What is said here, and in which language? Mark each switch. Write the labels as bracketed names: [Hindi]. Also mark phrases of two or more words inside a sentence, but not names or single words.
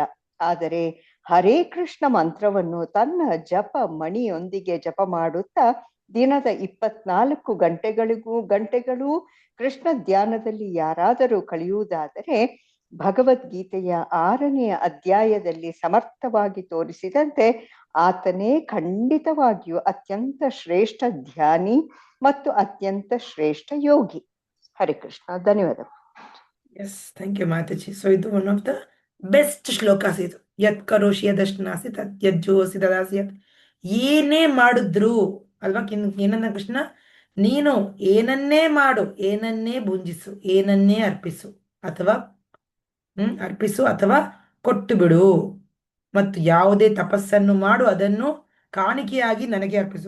[Kannada] ಆದರೆ ಹರೇ ಕೃಷ್ಣ ಮಂತ್ರವನ್ನು ತನ್ನ ಜಪ ಮಣಿಯೊಂದಿಗೆ ಜಪ ಮಾಡುತ್ತಾ ದಿನದ 24 ಗಂಟೆಗಳು ಕೃಷ್ಣ ಧ್ಯಾನದಲ್ಲಿ ಯಾರಾದರೂ ಕಳೆಯುವುದಾದರೆ ಭಗವದ್ಗೀತೆಯ 6ನೇ ಅಧ್ಯಾಯದಲ್ಲಿ ಸಮರ್ಥವಾಗಿ ತೋರಿಸಿದಂತೆ ಆತನೇ ಖಂಡಿತವಾಗಿಯೂ ಅತ್ಯಂತ ಶ್ರೇಷ್ಠ ಧ್ಯಾನಿ ಮತ್ತು ಅತ್ಯಂತ ಶ್ರೇಷ್ಠ ಯೋಗಿ. ಹರೇ ಕೃಷ್ಣ. ಧನ್ಯವಾದ. [English] Yes, thank you Mataji. So ಇದು one of the best shlokas ಇದು. [Sanskrit] ಯತ್ ಕರೋಷಿ ಯದಶ್ನಾಸಿ ತತ್ ಯಜ್ಜೋಸಿ ದದಾಸಿ ಯತ್. [Kannada] ಏನೇ ಮಾಡಿದ್ರು ಅಲ್ವಾ, ಏನನ್ನ ಕೃಷ್ಣ, ನೀನು ಏನನ್ನೇ ಮಾಡು, ಏನನ್ನೇ ಭುಂಜಿಸು, ಏನನ್ನೇ ಅರ್ಪಿಸು ಅಥವಾ ಕೊಟ್ಟು ಬಿಡು, ಮತ್ತು ಯಾವುದೇ ತಪಸ್ಸನ್ನು ಮಾಡು, ಅದನ್ನು ಕಾಣಿಕೆಯಾಗಿ ನನಗೆ ಅರ್ಪಿಸು.